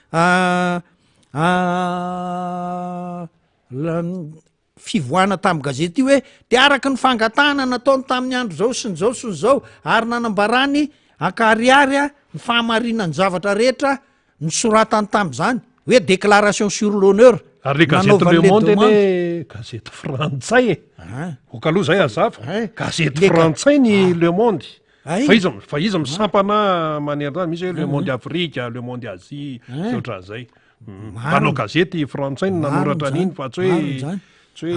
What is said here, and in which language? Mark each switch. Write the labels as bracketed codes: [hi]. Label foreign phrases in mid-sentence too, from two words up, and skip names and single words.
[mg] fivoana tamin'ny gazety io hoe de araky ny fangatahana nataony tamin'ny andro zao sy ny zao sy ny zao ary nanambarany akariary ny fahamarinany zavatra rehetra ny soratany tam'zany hoe [fr] déclaration sur l'honneur [mg] ary le gazety Le Monde ene gazety frantsay okaloha zay azava gazety frantsay ny Le Monde fa izy misampana manerana misy hoe Le Monde Afrique, Le Monde Asie ohatran'zay manao gazety frantsay ny nanoratra an'iny fa tsy hoe